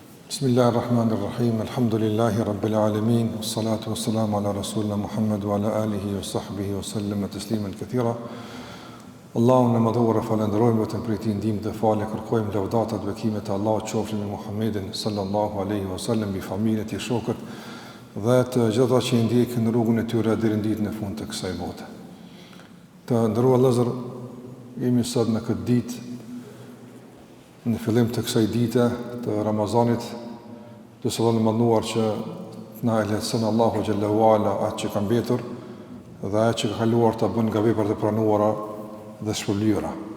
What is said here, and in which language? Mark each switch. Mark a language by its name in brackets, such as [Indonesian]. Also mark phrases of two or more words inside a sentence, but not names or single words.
[Arabic] بسم الله الرحمن الرحيم. الحمد لله رب العالمين. والصلاة والسلام على رسولنا محمد وعلى آله وصحبه وسلم تسليما كثيرا. [Albanian] Allahun e madhuar falenderojmë vetëm për këtë ndihmë dhe falë kërkojmë lavdata dhe bekimet e Allahut qofshin me Muhammedin [Arabic] صلى الله عليه وسلم, [Albanian] bi familjen e tij, shokët dhe të gjitha që i ndjekin në rrugën e tyre deri në ditën e fundit të kësaj bote. Të nderuar vëllezër, jemi sot në këtë ditë, në fillim të kësaj dite të Ramazanit, të së dhe mënduar që na e lehtëson Allahu xhallahu ala atë që ka mbetur dhe atë që ka kaluar të bën nga veprat e pranuara dhe shpërblyera.